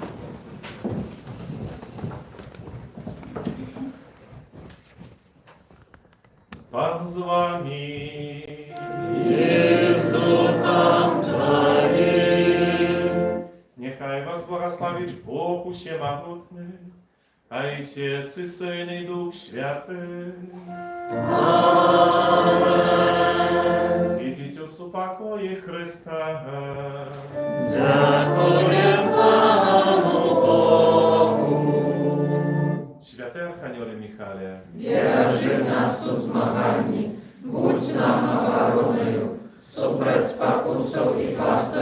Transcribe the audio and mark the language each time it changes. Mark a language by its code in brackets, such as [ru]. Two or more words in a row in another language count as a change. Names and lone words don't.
[uk] Пан з вами. І з Духом Твоїм. Нехай вас благословить Бог усемогутний, [cu] Отец и Сын и Дух Святый. Аминь. Идите в супокое Христа. [uk] Дякуємо Пану Богу. Святий Архангеле Михайле, Бережи нас у змаганні, будь нам обороною, супроть спокусов і